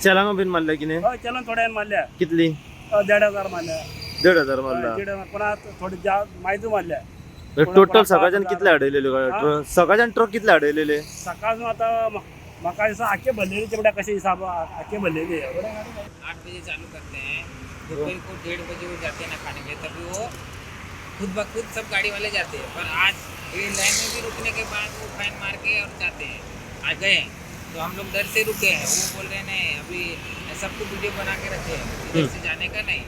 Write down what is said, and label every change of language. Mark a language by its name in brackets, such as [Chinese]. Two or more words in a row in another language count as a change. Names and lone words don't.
[Konkani] चलांगा बीन मारल्या कितें? हय, चलन थोड्यान मारल्या. कितली? 1,500 मारल्या. 1,500 मारला. 1,500 कोणा थोडी मायजू मारल्या. टोटल सकाळच्यान कितले आडयलेले गाडी? सकाळच्यान ट्रक कितले आडयलेले? सकाळसून आता म्हाका दिसता आखे भरलेले तेवढ्या कशे हिसाब आखे भरलेले. [Hindi] 8 बजे चालू करते हैं, दोपहर को 1:30 बजे वो जाते हैं ना खाने के, तभी वो खुद ब खुद सब गाड़ी वाले जाते हैं. पर आज ये लाइन में भी रुकने के बाद वो फाइन मार के और जाते हैं. आ गए तो हम लोग डर से रुके हैं. वो बोल रहे नहीं, अभी सबको वीडियो बना के रखे हैं, इधर से जाने का नहीं.